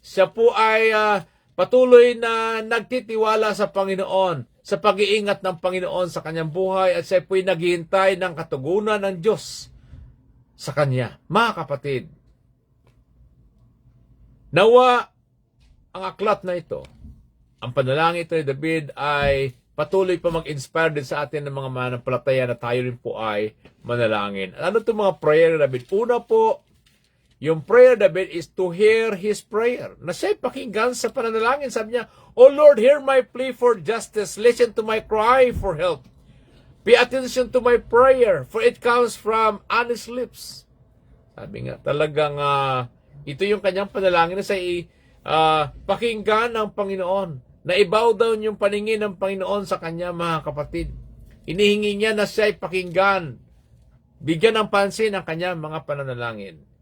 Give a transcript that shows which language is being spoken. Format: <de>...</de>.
<tl>Siya po ay patuloy na nagtitiwala sa Panginoon, sa pag-iingat ng Panginoon sa kanyang buhay, at siya po'y naghihintay ng katugunan ng Diyos sa kanya. Mga kapatid, nawa ang aklat na ito, ang panalangin ito ni David ay patuloy pa mag-inspire din sa atin ng mga mananampalataya na tayo rin po ay manalangin. Ano itong mga prayer ni David? Una po, yung</tl> <en>prayer David is to hear his prayer.</en> <tl>Na siya'y pakinggan sa pananalangin. Sabi niya,</tl> <en>O Lord, hear my plea for justice. Listen to my cry for help. Pay attention to my prayer, for it comes from honest lips.</en> <tl>Sabi nga, talagang ito yung kanyang panalangin na sa pakinggan ng Panginoon. Naibow down yung paningin ng Panginoon sa kanya, mga kapatid. Inihingi niya na siya ay pakinggan. Bigyan ng pansin ang kanyang mga pananalangin.</tl>